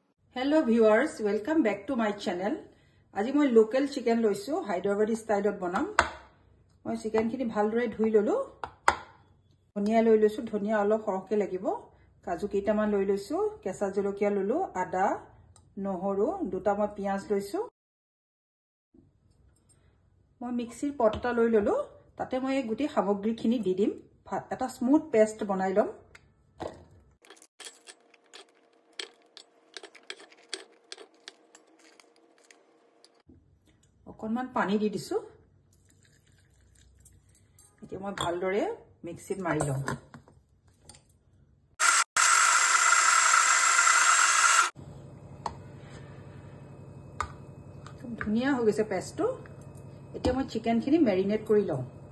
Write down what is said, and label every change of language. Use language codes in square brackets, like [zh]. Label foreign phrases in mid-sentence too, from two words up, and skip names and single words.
[en] Hello viewers, welcome back to my channel. [as] আজি মই [en] local chicken [as] loisu Hyderabadi style ot banam. মই chicken খিনি ভালদৰে ধুই ললো। ধনীয়া লৈ লৈছো, ধনীয়া অলপ হৰক্কে লাগিব. কাজু কেইটামান লৈ লৈছো, কেঁচা জলকীয়া ললো, আদা, নহৰু, দুটা মই পিয়াজ লৈছো. মই [en] mixer pot [as] এটা লৈ ললো. তাতে মই গোটেই সামগ্ৰী খিনি দি দিম। এটা [en] smooth paste [as] বনাই লম. অকনমান পানী দি দিছো এতিয়া মই ভালদৰে মিক্সিত মাৰি লম খুব ধুনিয়া হৈ গৈছে পেষ্টটো এতিয়া মই চিকেন খিনি মেৰিনেট কৰি লম